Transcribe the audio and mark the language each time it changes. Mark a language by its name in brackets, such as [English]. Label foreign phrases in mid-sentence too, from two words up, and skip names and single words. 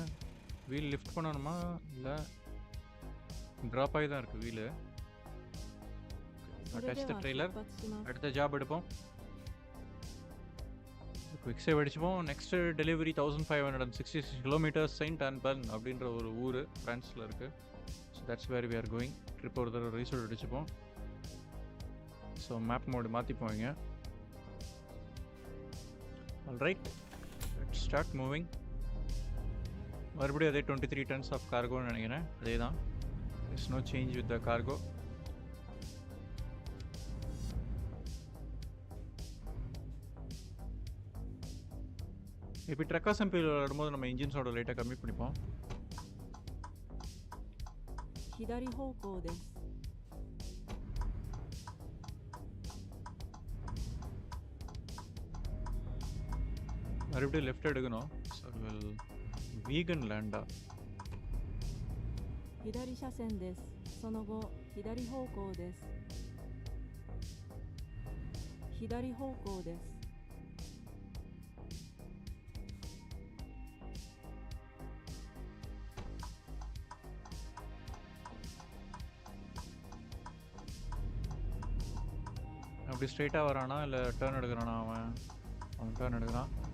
[English] wheel lift [Tamil] பண்ணணுமா இல்லை ட்ராப் ஆகி தான் இருக்குது வீலு. [English] touch the trailer. [Tamil] அடுத்த ஜாப் எடுப்போம். [English] quick save [Tamil] அடிச்சுப்போம். [English] next delivery [Tamil] 1566 கிலோமீட்டர்ஸ் செயின்ட் ஆன்பர்ன் அப்படின்ற ஒரு ஊர் ஃப்ரான்ஸில் இருக்குது. [English] So that's where we are going. [Tamil] ட்ரிப் ஒரு தடவை ரீசோல்ட் அடிச்சுப்போம். ஸோ [English] map mode [Tamil] மாற்றிப்போம் இங்கே. [English] Alright, let's start moving. [Tamil] மறுபடியும் அதே 23 [English] tons of cargo [Tamil] நினைக்கிறேன். அதே தான். [English] It's no change with the cargo. [Tamil] இப்போ [English] truck assemble [Tamil] விளையாடும்போது நம்ம இன்ஜின்ஸோட லைட்டாக கம்மி பண்ணிப்போம். [Japanese] 左方向です。 [Tamil] மறுபடியும் லெஃப்ட் எடுக்கணும். ஸோ வில் வீகன் லேண்டா. [Japanese] 左車線です。その後左方向です。左方向です。 [Tamil] அப்படி ஸ்ட்ரெயிட்டாக வரானா இல்லை டேர்ன் எடுக்கிறானா? அவன் டேர்ன் எடுக்கிறான்.